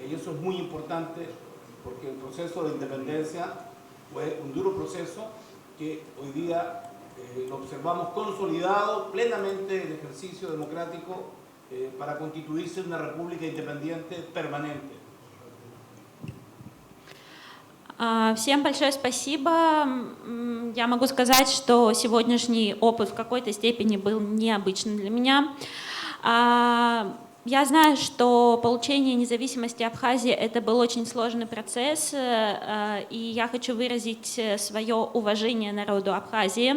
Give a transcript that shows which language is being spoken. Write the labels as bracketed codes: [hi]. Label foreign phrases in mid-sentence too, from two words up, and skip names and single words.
[es] Y eso es muy importante porque el proceso de independencia fue un duro proceso que hoy día lo observamos consolidado plenamente el ejercicio democrático para constituirse una república independiente permanente. [ru] Всем большое спасибо. Я могу сказать, что сегодняшний опыт в какой-то степени был необычным для меня. Я знаю, что получение независимости Абхазии – это был очень сложный процесс, и я хочу выразить свое уважение народу Абхазии.